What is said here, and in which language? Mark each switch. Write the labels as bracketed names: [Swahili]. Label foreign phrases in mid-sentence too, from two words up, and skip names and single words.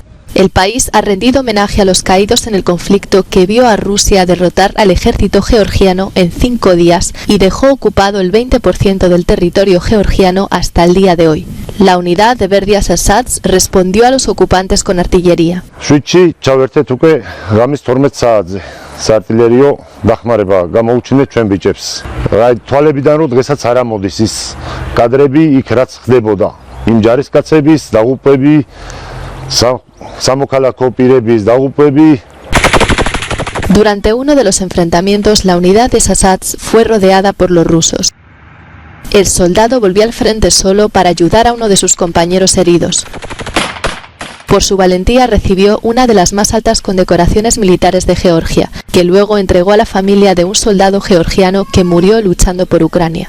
[Spanish] El país ha rendido homenaje a los caídos en el conflicto que vio a Rusia derrotar al ejército georgiano en 5 días y dejó ocupado el 20% del territorio georgiano hasta el día de hoy. La unidad de Berdias Assads respondió a los ocupantes con artillería. [Georgian] საარტილერიო დახმარება გამოუჩინეთ ჩვენ ბიჭებს. თვალებიდან რომ დღესაც არ ამოდის ის კადრები იქ რაც ხდებოდა. იმ ჯარისკაცების დაღუპვები სამოქალაქო პირების დაღუპვები. [Spanish] Durante uno de los enfrentamientos, la unidad de Sasats fue rodeada por los rusos. El soldado volvió al frente solo para ayudar a uno de sus compañeros heridos. Por su valentía recibió una de las más altas condecoraciones militares de Georgia, que luego entregó a la familia de un soldado georgiano que murió luchando por Ucrania.